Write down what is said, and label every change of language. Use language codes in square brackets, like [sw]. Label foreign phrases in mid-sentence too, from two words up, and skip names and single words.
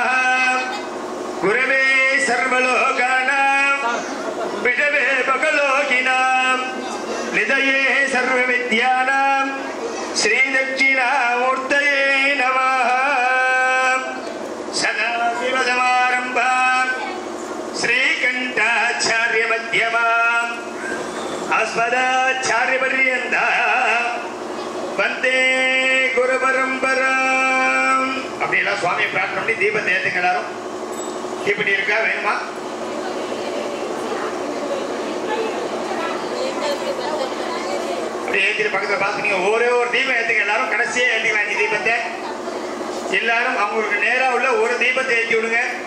[sa] गुरवे सर्वलोकानां विषवे भगलोकिनां निधये सर्वविद्यानां श्रीदक्षिणामूर्तये नमः। सदाशिवसमारम्भां श्रीकण्ठाचार्यमध्यमाम् अस्मदाचार्यपर्यन्ता वन्दे गुरुपरम्पराम्. [ta] அப்படியெல்லாம் சுவாமியை பிரார்த்தனை பண்ணி தீபத்தை ஏற்றுங்க. எல்லாரும் இப்படி இருக்கா வேணுமா? அப்படி ஏற்றிட்டு பக்கத்தில் பார்த்து நீங்க ஒரே ஒரு தீபம் ஏற்றுங்க. எல்லாரும் கடைசியா ஏற்றிக்கலாம். இந்த தீபத்தை எல்லாரும் அவங்களுக்கு நேரா உள்ள ஒரு தீபத்தை ஏற்றி விடுங்க.